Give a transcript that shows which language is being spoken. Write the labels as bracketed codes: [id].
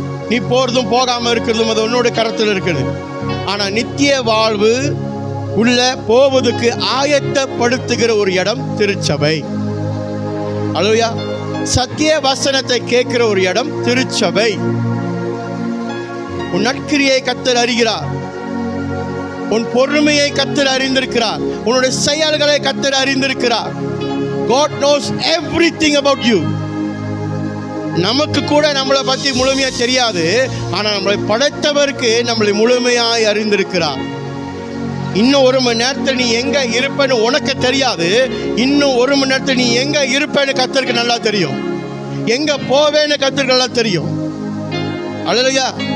[ta] நீ போறதும் போகாம இருக்கிறதும் அது உன்னோட கரத்தில் இருக்குது. ஆனா நித்திய வாழ்வு உள்ள போவதற்கு ஆயத்தப்படுத்துகிற ஒரு இடம் திருச்சபை. அல்லேலூயா. சத்திய வசனத்தை கேட்கிற ஒரு இடம் திருச்சபை. உன் நற்கிரியை கர்த்தர் அறிகிறார், உன் பொறுமையை கர்த்தர் அறிந்திருக்கிறார், உன்னுடைய செயல்களை கர்த்தர் அறிந்திருக்கிறார். [en] God knows everything about you. [ta] நமக்கு கூட நம்மளை பற்றி முழுமையா தெரியாது, ஆனா நம்மளை படைத்தவருக்கு நம்மளை முழுமையாய் அறிந்திருக்கிறார். இன்னும் 1 மணி நேரத்தில் நீ எங்க இருப்பேன்னு உனக்கு தெரியாது, இன்னும் 1 மணி நேரத்தில் நீ எங்க இருப்பேன்னு கர்த்தருக்கு நல்லா தெரியும், எங்க போவேன்னு கர்த்தருக்கு நல்லா தெரியும். அல்லேலூயா.